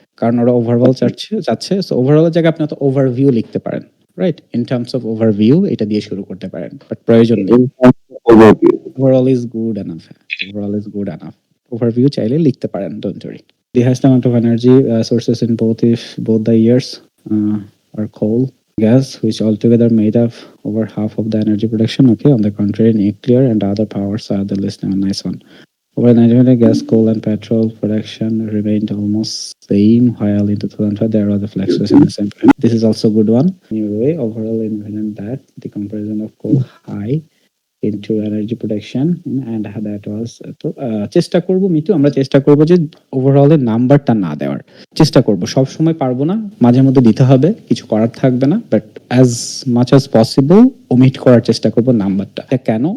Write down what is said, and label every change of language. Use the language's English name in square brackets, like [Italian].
[Bangla] কারণ ওরা ওভারঅল চাচ্ছে, সো ওভারঅলের জায়গায় আপনি ওভারভিউ লিখতে পারেন, right? [English] in terms of overview [Bangla] এটা দিয়ে শুরু করতে পারেন, বাট প্রয়োজন নেই। [English] overall is good enough, [Bangla] overview চাইলে লিখতে পারেন, [English] Don't worry. The highest amount of energy sources in both the years are coal, gas, which altogether made up over half of the energy production. Okay, on the contrary, nuclear and other powers are the least. Nice one. Over 90% gas, coal, and petrol production remained almost same, while in 2005 there was a fluctuation in the same period. This is also a good one. In a way, overall, independent that the comparison of coal high into energy production and that was [Bangla] তো চেষ্টা করব মিতু, আমরা চেষ্টা করব যে overall এর নাম্বারটা না দেওয়ার চেষ্টা করব, সব সময় পারবো না, মাঝে মধ্যে দিতে হবে, কিছু করার থাকবে না, [English] but as much as possible [Bangla] omit করার চেষ্টা করব নাম্বারটা। কেন?